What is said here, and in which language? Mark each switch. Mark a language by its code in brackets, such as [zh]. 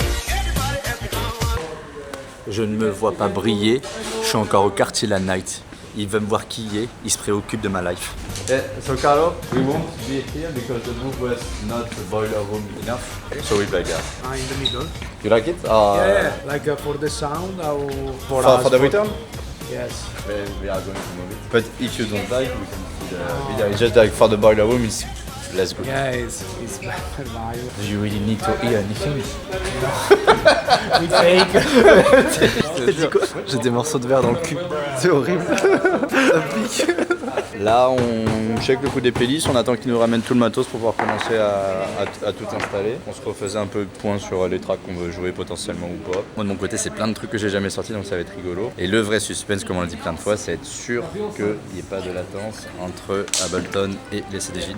[en] Everybody ask me how I know. [fr] Je ne me vois pas briller, je suis encore au quartier la night. Il veut me voir quiller, il se préoccupe de ma life. [en] Yeah, so Carlo, we won't be here because the move was not the boiler room enough. So we play that. In the middle. You like it? Yeah, like for the sound or For the return? Yes. We are going to move it. But if you don't like, we can see the video. It's just like for the boiler room, it's less good. Yeah, it's better value. Do you really need to hear anything? We fake. [fr] J'ai des morceaux de verre dans le cul. C'est horrible. Ça pique. Là, on check le coup des playlists, on attend qu'ils nous ramènent tout le matos pour pouvoir commencer à tout installer. On se refaisait un peu de point sur les tracks qu'on veut jouer potentiellement ou pas. Moi de mon côté, c'est plein de trucs que j'ai jamais sortis, donc ça va être rigolo. Et le vrai suspense, comme on l'a dit plein de fois, c'est être sûr qu'il n'y ait pas de latence entre Ableton et les CDJ.